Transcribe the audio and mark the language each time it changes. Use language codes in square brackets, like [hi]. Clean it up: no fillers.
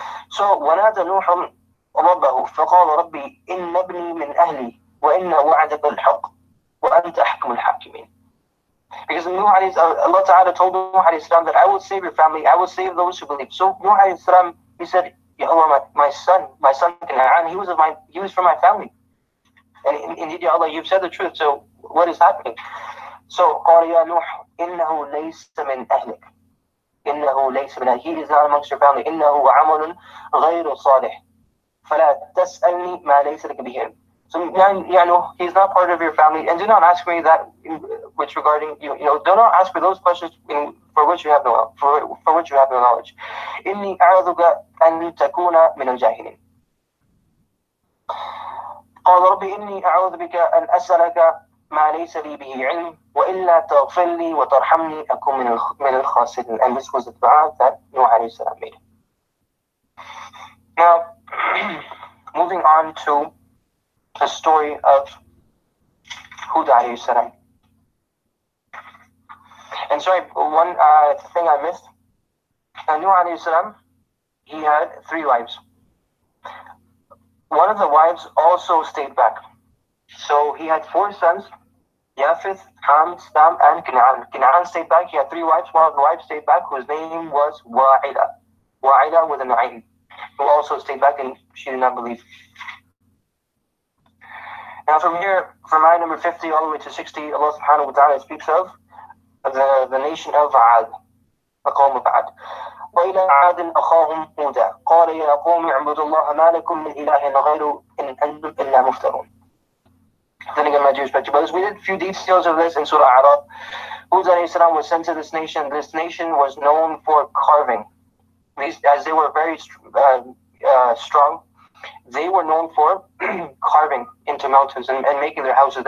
[en] So, [ar] وَنَادَ نُوحٌ رَبَّهُ فَقَالَ رَبِّي إِنَّ ابْنِي مِنْ أَهْلِي وَإِنَّ وَعْدَكَ الْحَقِّ وَأَنْتَ أَحْكَمُ الْحَاكِمِينَ. [en] Because Allah ta'ala told Nuh alayhi salam that I will save your family, I will save those who believe. So Nuh alayhi salam, he said, Ya Allah, my son Canaan, he was from my family. And indeed, Ya Allah, you've said the truth, so what is happening? So, [ar] قال يا نوح إنه ليس من أهلك. إنه ليس من أهلك. [en] He is not amongst your family. [ar] إنه عمل غير صالح. فلا تسألني ما ليس لك به. [en] So, he's not part of your family, and do not ask me that, which regarding do not ask for those questions for which you have no knowledge. [ar] إني أعوذك أن تكون من الجاهلين. قال ربي إني أعوذ بك أن أسألك ما ليس لي به علم وإلا تغفر لي وترحمني أكون من الخاسرين. [en] And this was the dua that Nuh alayhi salam made. Now, moving on to the story of Hud alayhi salam. And sorry, one thing I missed. Nuh alayhi salam, he had 3 wives. One of the wives also stayed back. So he had 4 sons, Yafith, Ham, Sam, and Canaan. Canaan stayed back. He had 3 wives. One of the wives stayed back, whose name was Wa'ila. Wa'ila with an Ain, who also stayed back, and she did not believe. Now from here, from ayah number 50 all the way to 60, Allah subhanahu wa ta'ala speaks of the nation of Ad, the qawm of Ad. [ar] وإلى عاد أخاهم هودا قال يا قوم اعبدوا الله ما لكم من إله غيره إن أنتم إلا مفترون. [en] Then again, my Jewish brothers, we did a few details of this in Surah Araf. Hud alayhi salam was sent to this nation. This nation was known for carving. As they were very strong, they were known for carving into mountains and making their houses.